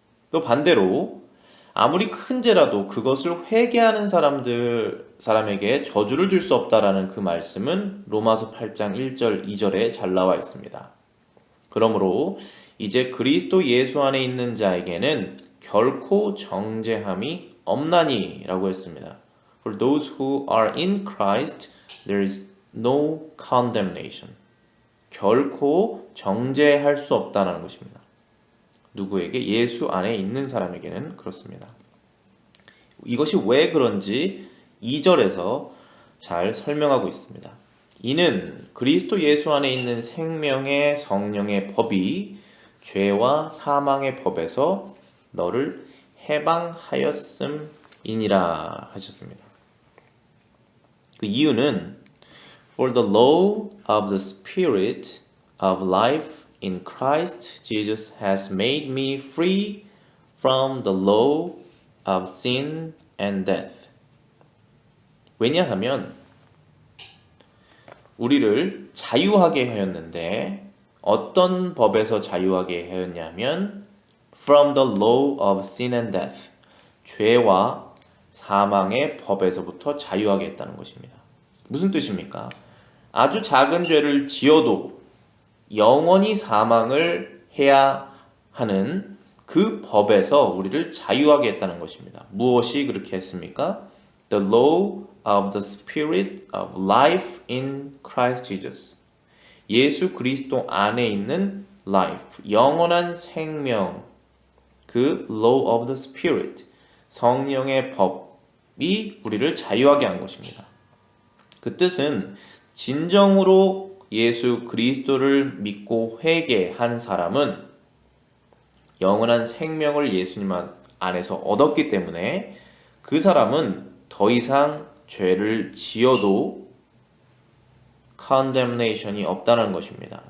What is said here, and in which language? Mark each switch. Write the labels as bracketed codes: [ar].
[ko] 또 반대로 아무리 큰 죄라도 그것을 회개하는 사람에게 저주를 줄 수 없다라는 그 말씀은 로마서 8장 1절, 2절에 잘 나와 있습니다. 그러므로 이제 그리스도 예수 안에 있는 자에게는 결코 정죄함이 없나니 라고 했습니다. [en] For those who are in Christ, there is no condemnation. [ko] 결코 정죄할 수 없다는 것입니다. 누구에게? 예수 안에 있는 사람에게는 그렇습니다. 이것이 왜 그런지 2절에서 잘 설명하고 있습니다. 이는 그리스도 예수 안에 있는 생명의 성령의 법이 죄와 사망의 법에서 너를 해방하였음이니라 하셨습니다. 그 이유는 [en] For the law of the Spirit of life in Christ Jesus has made me free from the law of sin and death. [ko] 왜냐하면 우리를 자유하게 하였는데 어떤 법에서 자유하게 하였냐면 [en] From the law of sin and death. [ko] 죄와 사망의 법에서부터 자유하게 했다는 것입니다. 무슨 뜻입니까? 아주 작은 죄를 지어도 영원히 사망을 해야 하는 그 법에서 우리를 자유하게 했다는 것입니다. 무엇이 그렇게 했습니까? [en] The law of the Spirit of life in Christ Jesus. [ko] 예수 그리스도 안에 있는 life, 영원한 생명, 그 [en] law of the Spirit, [ko] 성령의 법이 우리를 자유하게 한 것입니다. 그 뜻은 진정으로 예수 그리스도를 믿고 회개한 사람은 영원한 생명을 예수님 안에서 얻었기 때문에 그 사람은 더 이상 죄를 지어도 condemnation이 없다는 것입니다.